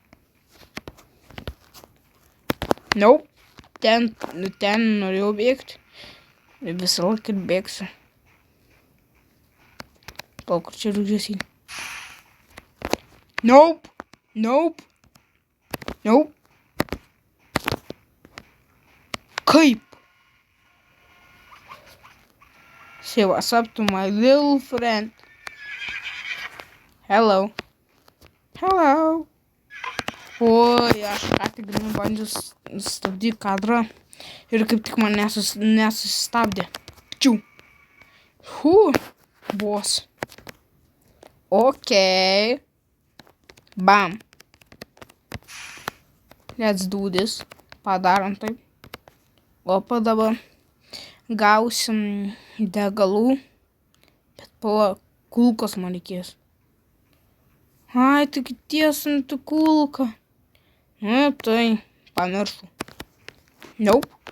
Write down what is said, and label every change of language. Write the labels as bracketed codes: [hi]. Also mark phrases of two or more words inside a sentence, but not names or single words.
[lt] Nope. Ten norėjau bėgti. Visą laiką bėgsiu. Kol kur čia rūgžėsi. Nope. Kaip? [en] Say what's up to my little friend. Hello. [lt] Oi, aš ką tik bandžiau stabdyti kadrą ir kaip tik man nesustabdė. Čiū. Vos. Ok. Bam. [en] Let's do this. [lt] Padarom taip. Opa, dabar gausim degalų, bet pala, kulkos man reikės. Ai, tik tiesinti kulką. Nu, tai pamiršau. Nope.